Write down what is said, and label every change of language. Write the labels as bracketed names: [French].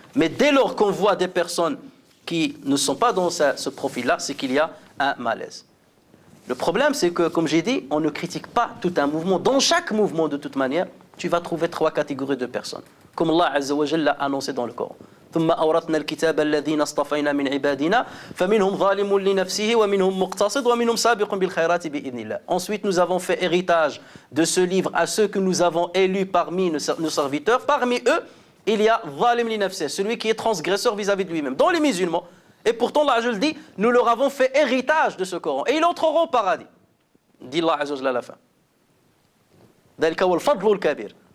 [French] Mais dès lors qu'on voit des personnes qui ne sont pas dans ce profil-là, c'est qu'il y a un malaise. Le problème, c'est que, comme j'ai dit, on ne critique pas tout un mouvement. Dans chaque mouvement, de toute manière, tu vas trouver 3 catégories de personnes. Comme Allah Azza wa Jalla l'a annoncé dans le Coran. [Arabic] ثم أورثنا الكتاب الذين اصطفينا من عبادنا فمنهم ظالم لنفسه ومنهم مقتصد ومنهم سابق بالخيرات بإذن الله. [French] Ensuite, nous avons fait héritage de ce livre à ceux que nous avons élus parmi nos serviteurs. Parmi eux, il y a [Arabic] ظالم لنفسه, [French] celui qui est transgresseur vis-à-vis de lui-même. Dans les musulmans, et pourtant Allah Azza wa Jalla dit, nous leur avons fait héritage de ce Coran et ils entreront au paradis. Dit Allah Azza wa Jalla à la fin. [Arabic] ذلك هو الفضل الكبير.